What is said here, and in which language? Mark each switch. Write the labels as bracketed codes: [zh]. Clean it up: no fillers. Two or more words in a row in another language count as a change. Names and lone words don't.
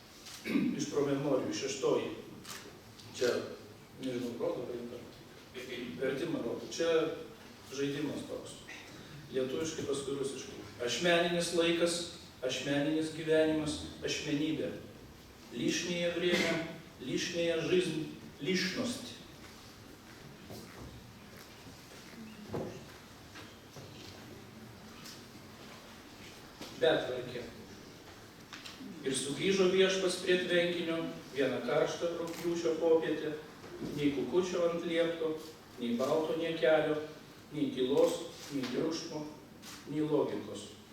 [lt] Iš promemorijų, 6. Čia, nežinau, rodo, vertimą rodo. Čia žaidimas toks. Lietuviškai, paskui rusiškai. Ašmeninis laikas, ašmeninis gyvenimas, ašmenybė. [ru] Лишнее время, лишняя жизнь, личность. [lt] Betvarkė. Ir sugrįžo viešpats prie tvenkinio vieną karštą rugpjūčio popietę, nei kukučio ant liepto, nei balto niekelio, nei tylos, nei triukšmo, nei logikos.